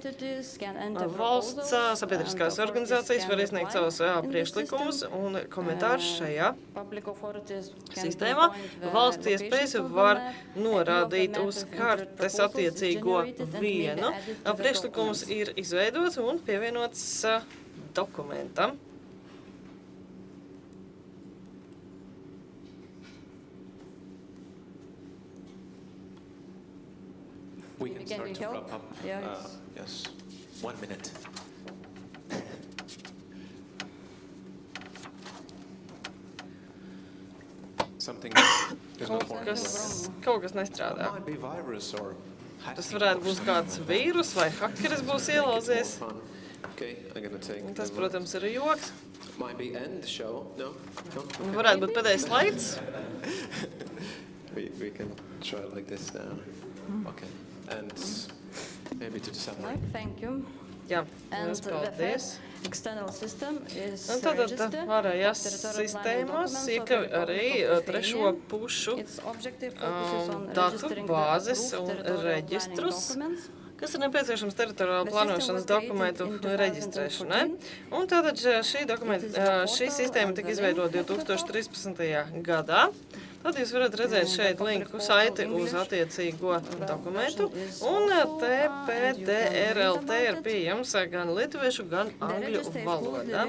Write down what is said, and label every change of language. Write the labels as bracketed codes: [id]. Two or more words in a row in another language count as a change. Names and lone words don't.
[lv] Valsts sabiedriskās organizācijas var iesniegt savus priekšlikumus un komentārus šajā sistēmā. Valsts iespējas var norādīt uz kartes attiecīgo vienu. Priekšlikums ir izveidots un pievienots dokumentam. [en] We can start to wrap up. Yes, 1 minute. Something is not working. [lv] Kaut kas nestrādā. [en] Might be virus or [lv] Tas varētu būt kāds vīrus vai hakeris būs ielauzies. [en] Okay, I'm gonna take. [lv] Tas, protams, ir joks. [en] Might be end show. No. [lv] Varētu būt pēdējais slaids. [en] We can try it like this now. Okay, and maybe to the summary. Thank you. [lv] Jā, [en] And [lv] liels [en] the [lv] paldies. [en] third external system is [lv] Un tad [en] register [lv] ārējās [en] of territorial [lv] sistēmās [en] planning [lv] iekļauj [en] documents of the [lv] arī [en] Republic of [lv] trešo [en] Lithuania. [lv] pušu [en] Its objective focuses on [lv] datu [en] registering the [lv] bāzes [en] approved [lv] un [en] territorial planning [lv] reģistrus, [en] documents. [lv] kas ir nepieciešams teritoriāla [en] The [lv] plānošanas [en] system was [lv] dokumentu [en] created in [lv] reģistrēšanai. 2014. Un tātad šī sistēma tika izveidota 2013. gadā. Tad jūs varat redzēt šeit linku saiti uz attiecīgo dokumentu. Un TPDRLT ir pieejams gan litviešu, gan angļu valodā.